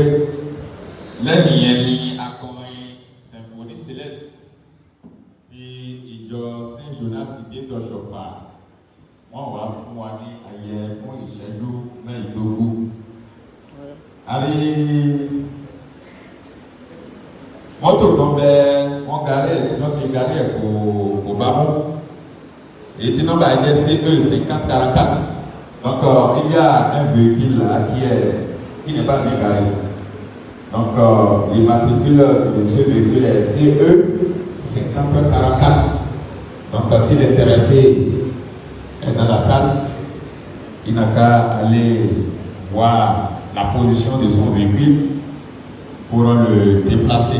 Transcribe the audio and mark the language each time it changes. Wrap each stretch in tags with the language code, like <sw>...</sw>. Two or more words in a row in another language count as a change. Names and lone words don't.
<yo>Lẹ́yìn yẹn ni akọrin Symphony Select ti ìjọ Saint Jonas Ìdíjọ Ṣọfà wọ́n wá fún wa ní ayẹyẹ fún ìṣẹ́jú 12. Àrí mọ́tò kan bẹ wọ́n garí ẹ̀ wọ́n ti garí ẹ̀ kò bá mú èyí tí nọ́mbà ẹ̀ jẹ́ CE5444.</yo> <fr>Donc il y a un véhicule là qui n'est pas bien garé. Donc l'immatricule de ce véhicule est CE5444. Donc si l'intéressé est dans la salle, il n'a qu'à aller voir la position de son véhicule pour le déplacer.</fr>